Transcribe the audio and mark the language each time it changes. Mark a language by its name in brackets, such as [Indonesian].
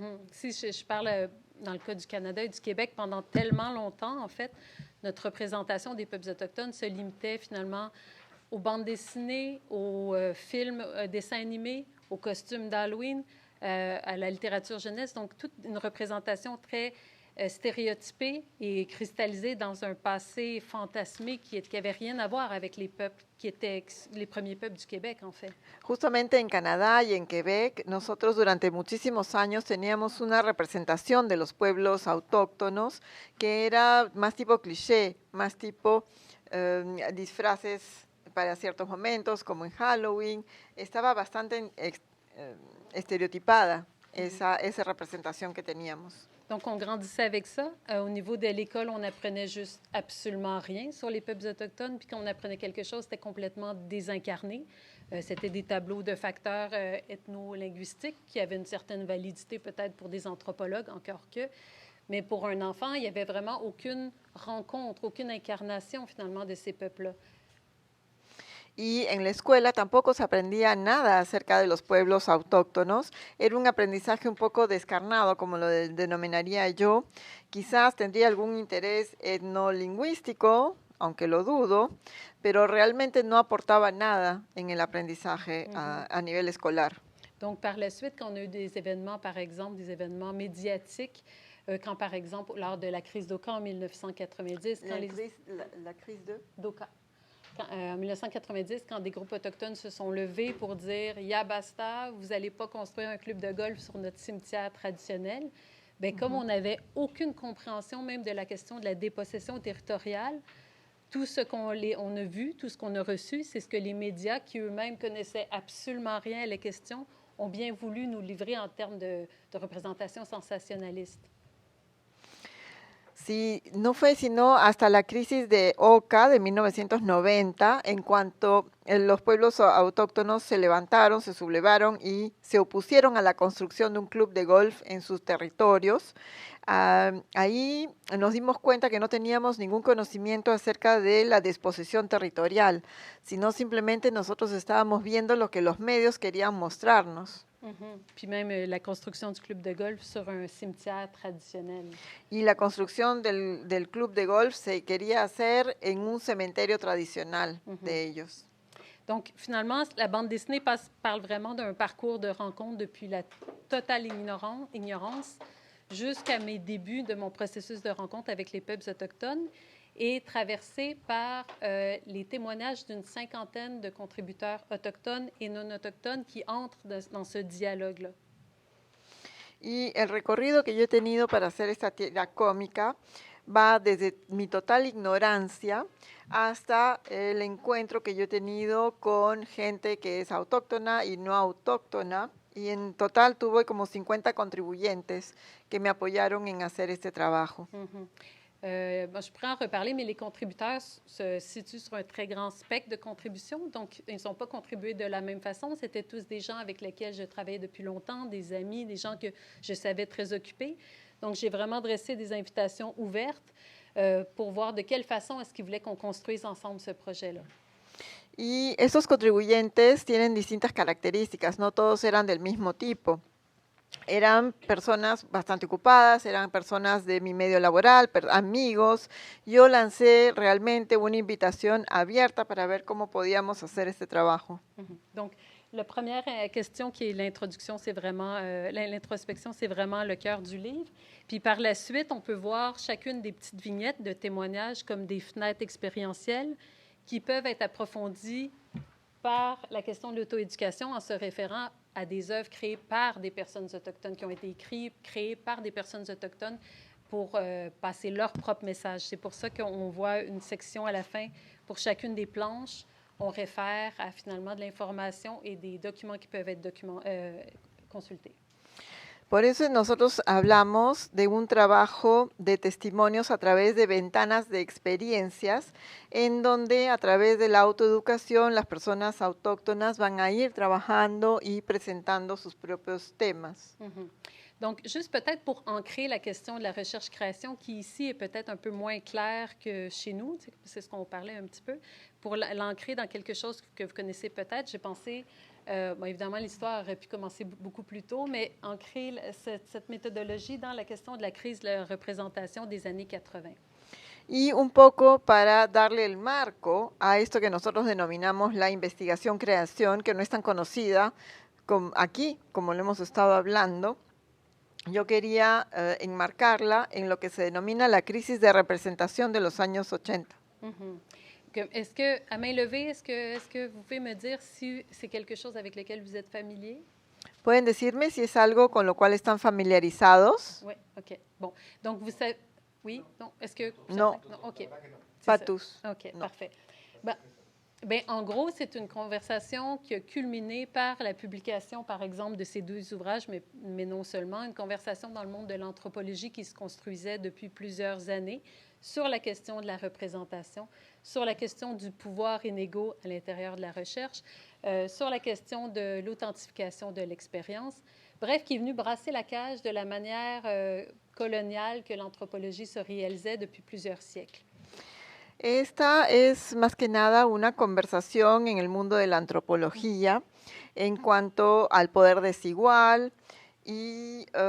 [French] Si je parle dans le cas du Canada et du Québec, pendant tellement longtemps, en fait, notre représentation des peuples autochtones se limitait finalement aux bandes dessinées, aux films, dessins animés, aux costumes d'Halloween, à la littérature jeunesse. Donc, toute une représentation très stéréotypée et cristallisée dans un passé fantasmé qui n'avait rien à voir avec les peuples qui étaient les premiers peuples du Québec, en fait. [Spanish] Justamente en Canadá y en Quebec, nosotros durante muchísimos años teníamos una representación de los pueblos autóctonos que era más tipo cliché, más tipo disfraces para ciertos momentos, como en Halloween. Estaba bastante estereotipada esa representación que teníamos. [French] Donc, on grandissait avec ça. Au niveau de l'école, on apprenait juste absolument rien sur les peuples autochtones. Puis quand on apprenait quelque chose, c'était complètement désincarné. C'était des tableaux de facteurs ethno-linguistiques qui avaient une certaine validité peut-être pour des anthropologues, encore que. Mais pour un enfant, il n'y avait vraiment aucune rencontre, aucune incarnation finalement de ces peuples-là. [Spanish] Y en la escuela tampoco se aprendía nada acerca de los pueblos autóctonos. Era un aprendizaje un poco descarnado, como lo denominaría yo. Quizás tendría algún interés etnolingüístico, aunque lo dudo, pero realmente no aportaba nada en el aprendizaje a nivel escolar. [French] Donc, par la suite, quand on a eu des événements, par exemple, des événements médiatiques, quand, par exemple, lors de la crise d'Oka en 1990... La crise de d'Oka. En 1990, quand des groupes autochtones se sont levés pour dire « [Spanish] Ya basta, [French] vous n'allez pas construire un club de golf sur notre cimetière traditionnel », bien, comme on n'avait aucune compréhension même de la question de la dépossession territoriale, tout ce qu'on a vu, tout ce qu'on a reçu, c'est ce que les médias, qui eux-mêmes connaissaient absolument rien à la question, ont bien voulu nous livrer en termes de représentation sensationnaliste. [Spanish] Sí, no fue sino hasta la crisis de Oka de 1990, en cuanto los pueblos autóctonos se levantaron, se sublevaron y se opusieron a la construcción de un club de golf en sus territorios. Ahí nos dimos cuenta que no teníamos ningún conocimiento acerca de la disposición territorial, sino simplemente nosotros estábamos viendo lo que los medios querían mostrarnos. [French] Puis même la construction du club de golf sur un cimetière traditionnel. [Spanish] Y la construcción del club de golf se quería hacer en un cementerio tradicional de ellos. Donc, finalement, la bande dessinée parle vraiment d'un parcours de rencontre depuis la totale ignorance jusqu'à mes débuts de mon processus de rencontre avec les peuples autochtones et traversé par les témoignages d'une 50aine de contributeurs autochtones et non autochtones qui entrent dans ce dialogue-là. Y el recorrido que yo he tenido para hacer esta tira cómica va desde mi total ignorancia hasta el encuentro que yo he tenido con gente que es autóctona y no autóctona. Y en total tuve como 50 contribuyentes que me apoyaron en hacer este trabajo. [French] Je pourrais en reparler, mais les contributeurs se situent sur un très grand spectre de contributions. Donc, ils ne sont pas contribués de la même façon. C'était tous des gens avec lesquels je travaillais depuis longtemps, des amis, des gens que je savais très occupés. Donc, j'ai vraiment dressé des invitations ouvertes pour voir de quelle façon est-ce qu'ils voulaient qu'on construise ensemble ce projet-là. [Spanish] Y esos contribuyentes tienen distintas características, no todos eran del mismo tipo. Eran personas bastante ocupadas, eran personas de mi medio laboral, amigos. Yo lancé realmente una invitación abierta para ver cómo podíamos hacer este trabajo. [French] Donc, la première question qui est l'introduction, c'est vraiment l'introspection, c'est vraiment le cœur du livre. Puis par la suite, on peut voir chacune des petites vignettes de témoignages comme des fenêtres expérientielles qui peuvent être approfondies par la question de l'auto-éducation en se référant à des œuvres créées par des personnes autochtones, qui ont été créées par des personnes autochtones pour passer leur propre message. C'est pour ça qu'on voit une section à la fin pour chacune des planches. On réfère à finalement de l'information et des documents qui peuvent être consultés. [Spanish] Por eso nosotros hablamos de un trabajo de testimonios a través de ventanas de experiencias, en donde a través de la autoeducación las personas autóctonas van a ir trabajando y presentando sus propios temas. [French] Donc, juste peut-être pour ancrer la question de la recherche-création, qui ici est peut-être un peu moins claire que chez nous, c'est ce qu'on parlait un petit peu, pour l'ancrer dans quelque chose que vous connaissez peut-être, j'ai pensé... bon, évidemment, l'histoire aurait pu commencer beaucoup plus tôt, mais ancrer cette méthodologie dans la question de la crise de la représentation des années 80. [Spanish] Y un poco para darle el marco a esto que nosotros denominamos la investigación-creación, que no es tan conocida aquí, como lo hemos estado hablando. Yo quería enmarcarla en lo que se denomina la crisis de representación de los años 80. [French] Est-ce que, à main levée, est-ce que vous pouvez me dire si c'est quelque chose avec lequel vous êtes familier? [Spanish] ¿Pueden decirme si es algo con lo cual están familiarizados? [French] Oui, OK. Bon, donc vous savez... Oui? Non? Est-ce que... Non. OK. Pas tous. OK, non. Parfait. Ben, en gros, c'est une conversation qui a culminé par la publication, par exemple, de ces deux ouvrages, mais non seulement, une conversation dans le monde de l'anthropologie qui se construisait depuis plusieurs années sur la question de la représentation, sur la question du pouvoir inégaux à l'intérieur de la recherche, sur la question de l'authentification de l'expérience. Bref, qui est venu brasser la cage de la manière coloniale que l'anthropologie se réalisait depuis plusieurs siècles. [Spanish] Esta es más que nada una conversación en el mundo de la antropología en cuanto al poder desigual y...